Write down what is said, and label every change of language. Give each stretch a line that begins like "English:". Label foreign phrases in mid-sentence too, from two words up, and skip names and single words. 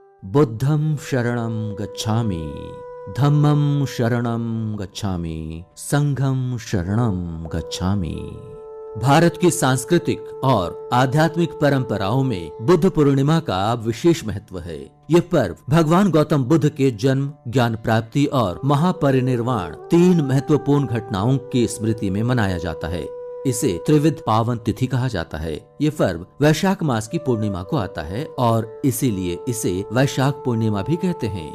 Pali: बुद्धं शरणं गच्छामि, धम्मं शरणं गच्छामि, संघं शरणं गच्छामि।
Hindi: भारत की सांस्कृतिक और आध्यात्मिक परंपराओं में बुद्ध पूर्णिमा का विशेष महत्व है। ये पर्व भगवान गौतम बुद्ध के जन्म, ज्ञान प्राप्ति और महापरिनिर्वाण 3 महत्वपूर्ण घटनाओं की स्मृति में मनाया जाता है। इसे त्रिविध पावन तिथि कहा जाता है। ये पर्व वैशाख मास की पूर्णिमा को आता है और इसीलिए इसे वैशाख पूर्णिमा भी कहते हैं।